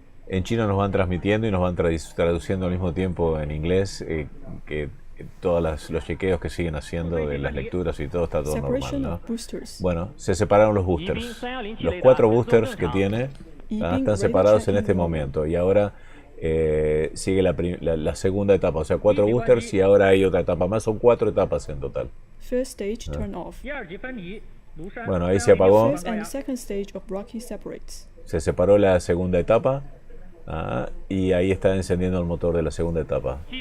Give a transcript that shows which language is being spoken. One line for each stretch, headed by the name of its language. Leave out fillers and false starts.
Spanish: En chino nos van transmitiendo y nos van traduciendo al mismo tiempo en inglés que todos los chequeos que siguen haciendo de las lecturas y todo está todo normal, ¿no? Bueno, se separaron los boosters. Los 4 boosters que tiene están separados en este momento y ahora sigue la segunda etapa, o sea, 4 boosters y ahora hay otra etapa más, son 4 etapas en total.
English: First stage turn off.
Spanish: Bueno, ahí se apagó.
English: First and second stage of Rocky separates.
Spanish: Se separó la segunda etapa y ahí está encendiendo el motor de la segunda etapa.